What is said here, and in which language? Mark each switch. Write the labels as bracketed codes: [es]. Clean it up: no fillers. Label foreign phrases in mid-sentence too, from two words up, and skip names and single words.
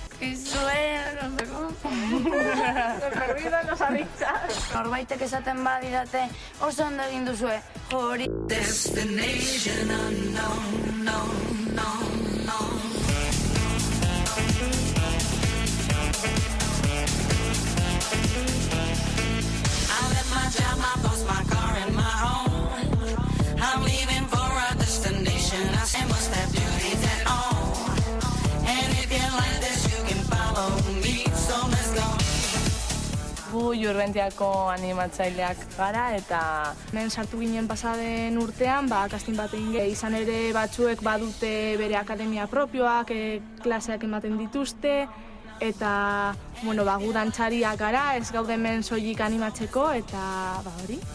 [eu] Norbaitek esaten badidate oso ondo egin duzue, hori... [en] Destination unknown, no, no, no. I left my job, my boss, my car and my home. I'm leaving for a destination I must have duties at all. And if you like this, you can follow me, so let's go. [eu] Gu Jurrentiako animatzaileak gara eta... Hemen sartu ginen pasaden urtean, casting bat egin izan ere batzuek badute bere akademia propioak, klaseak ematen dituzte, eta, gu dantzariak gara, ez gaude hemen soilik animatzeko, eta, hori.